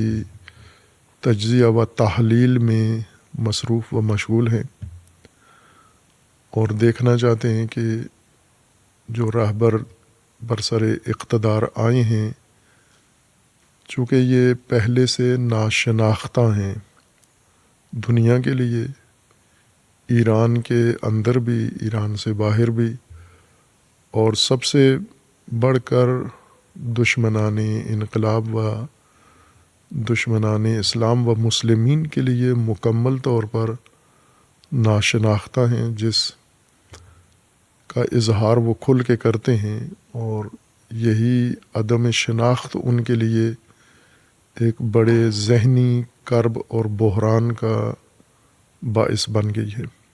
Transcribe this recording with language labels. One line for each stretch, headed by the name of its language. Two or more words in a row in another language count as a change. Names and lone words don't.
Urdu: تجزیہ و تحلیل میں مصروف و مشغول ہیں، اور دیکھنا چاہتے ہیں کہ جو رہبر برسر اقتدار آئے ہیں، چونکہ یہ پہلے سے ناشناختہ ہیں دنیا کے لیے، ایران کے اندر بھی، ایران سے باہر بھی، اور سب سے بڑھ کر دشمنان انقلاب و دشمنان اسلام و مسلمین کے لیے مکمل طور پر ناشناختہ ہیں، جس کا اظہار وہ کھل کے کرتے ہیں، اور یہی عدم شناخت ان کے لیے ایک بڑے ذہنی کرب اور بحران کا باعث بن گئی ہے۔